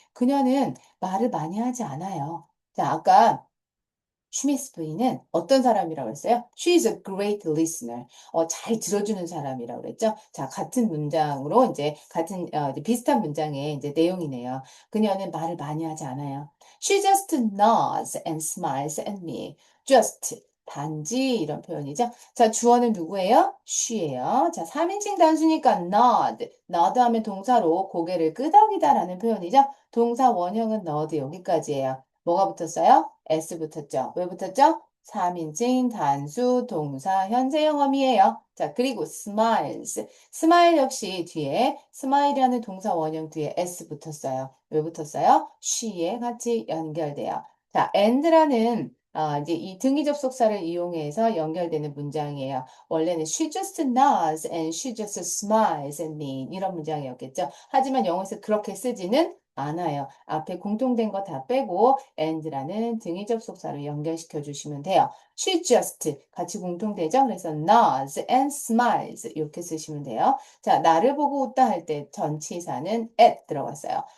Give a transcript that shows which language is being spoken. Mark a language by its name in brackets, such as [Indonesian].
[Korean] 그녀는 말을 많이 하지 않아요. 자, 아까 슈미스 부인은 어떤 사람이라고 했어요? [English] She is a great listener. [Korean] 잘 들어주는 사람이라고 그랬죠? 자, 같은 문장으로 이제 비슷한 문장의 이제 내용이네요. 그녀는 말을 많이 하지 않아요. [English] She just nods and smiles at me. [Korean] just 단지 이런 표현이죠. 자, 주어는 누구예요? she예요. 자, 3인칭 단수니까 nod 하면 동사로 고개를 끄덕이다라는 표현이죠. 동사 원형은 nod 여기까지예요. 뭐가 붙었어요? S 붙었죠. 왜 붙었죠? 3인칭 단수 동사 현재 영험이에요. 자, 그리고 smiles. smile 역시 뒤에 smile이라는 동사 원형 뒤에 S 붙었어요. 왜 붙었어요? she에 같이 연결돼요. 자, and라는 이제 이 등위 접속사를 이용해서 연결되는 문장이에요. 원래는 she just nods and she just smiles at me 이런 문장이었겠죠. 하지만 영어에서 그렇게 쓰지는 않아요. 앞에 공통된 거 다 빼고 and라는 등위 접속사로 연결시켜 주시면 돼요. She just 같이 공통되죠? 그래서 nods and smiles 이렇게 쓰시면 돼요. 자, 나를 보고 웃다 할 때 전치사는 at 들어갔어요.